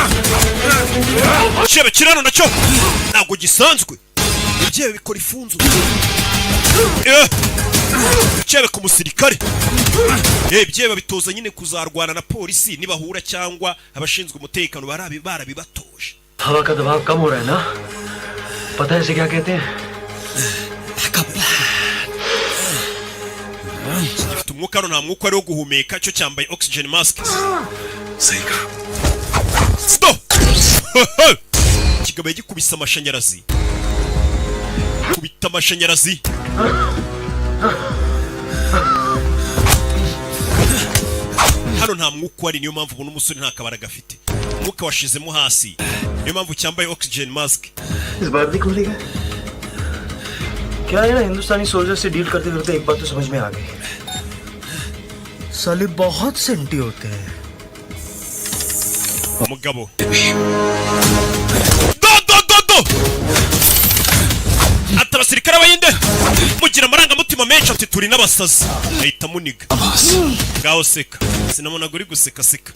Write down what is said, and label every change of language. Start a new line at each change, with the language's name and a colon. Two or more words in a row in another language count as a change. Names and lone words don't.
Kinyarwanda: cyebe kirano nacyo ntabwo gisanzwe ibyo bikora ifunzo cyebe ku musirikare ibyo babitoza nyine kuzarwana na polisi nibahura cyangwa abashinzwe umutekano barabibatoje
Hindi: हवा का दबाव कम हो रहा है ना पता है इसे क्या कहते हैं
Kinyarwanda: gifite umwuka hano nta mwuka ari wo guhumeka cyo cyambaye
English: oxygen mask
Kinyarwanda: stop kigabaye gikubise amashanyarazi kubita amashanyarazi hano nta mwuka wari, niyo mpamvu ubona umusore nta kabara gafite, umwuka washizemo hasi, niyo mpamvu cyambaye
English: oxygen mask.
Hindi: इस बार भी खुलेगा क्या है ना, हिंदुस्तानी सोल्जर से डील करते करते एक बात तो समझ में आ गई, साले बहुत सेंटी होते हैं.
Kinyarwanda: umugabo ati abasirikare bayinde mugira amarangamutima menshi, ati turi n'abasazi, ahita amuniga. Ngaho seka, sinabonaga uri guseka seka.